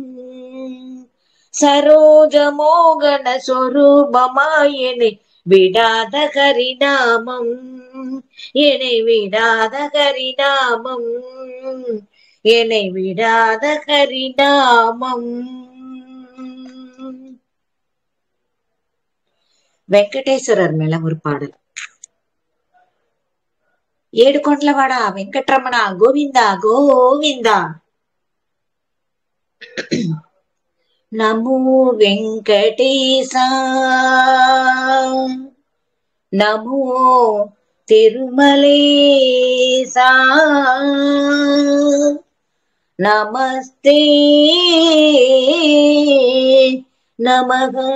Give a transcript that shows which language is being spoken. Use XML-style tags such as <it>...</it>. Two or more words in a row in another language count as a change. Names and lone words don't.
<ta>சரோஜ மோகன சொரூபமாயனை விடாத கரிநாமம் என்னை விடாத கரிநாமம் என்னை விடாத கரிநாமம். வெங்கடேஸ்வரர் மேல ஒரு பாடல்.</ta> <te>ఏడుకొండలవాడ వెంకటరమణ గోవింద గోవింద.</te> <sa>నమో వెంకటేశ నమో తిరుమలేశ నమస్తే నమః.</sa>